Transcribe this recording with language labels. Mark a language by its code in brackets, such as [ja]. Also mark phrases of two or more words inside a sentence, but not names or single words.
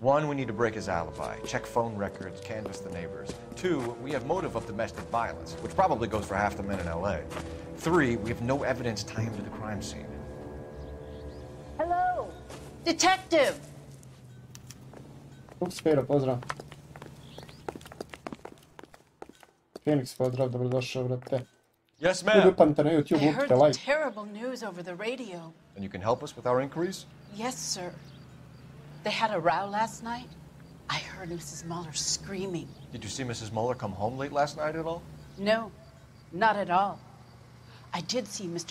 [en] 1, we need to break his alibi, check phone records, canvass the neighbors. 2, we have motive of domestic violence, which probably goes for half the men in LA. 3, we have no evidence tying him to the crime scene. Hello, detective. [sr] Spero, pozdrav. Phoenix, pozdrav, dobrodošao, brate. [en] Yes, ma'am. [sr] Upamte na YouTube, [en] I heard upite like. terrible news over the radio. And you can help us with our inquiries? Yes, sir. They had a row last night. I heard Mrs. Muller screaming. Did you see Mrs. Muller come home late last night at all? No, not at all. I did see Mr.